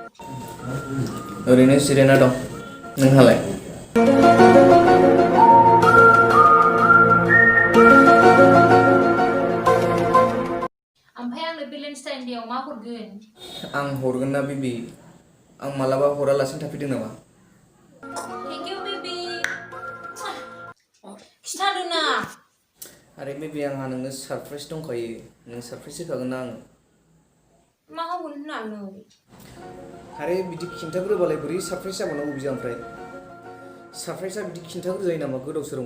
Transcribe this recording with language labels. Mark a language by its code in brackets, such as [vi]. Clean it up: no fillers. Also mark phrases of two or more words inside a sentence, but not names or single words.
[brx] ओरैनो जिरायना दं। नोंहालाय? ओमफ्राय आंनो भेलेन्टाइन डेआव मा हरगोन? आं हरगोन ना बेबी। आं मालाबा हरालासिनो थाफैदों नामा? [en] Thank you, baby. [brx] खिथादो ना। आरे बेबी आंहा नोंनो सारप्राइज दंखायो। नों सारप्राइज होखागोन ना आंनो। मा होगोन होननानै? आरे बिदि खिन्थाग्रोबालाय बोरै सारप्राइज जाबावनांगौ बिदि ओमफ्राय? सारप्राइजआ बिदि खिन्थाग्रोजायो नामा गोदाव सोरावनो?